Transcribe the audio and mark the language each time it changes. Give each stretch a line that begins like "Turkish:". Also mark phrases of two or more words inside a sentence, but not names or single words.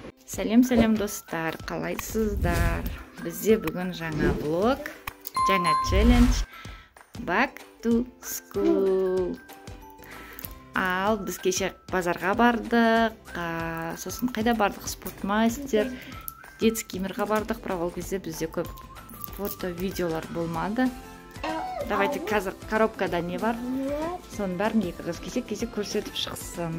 Kazakh: Сәлем достар, қалайсыздар? Бізде бүгін жаңа влог, жаңа челлендж,
English: back to school.
Kazakh: Ал біз кеше базарға бардық, сосын қайда бардық? Спортмастер, детский мирға бардық, бірақ ол кезде бізде көп фото, видеолар болмады. Давайте қазір коробкада не бар? Соның бәрін екі қыз кесек көрсетіп шықсын.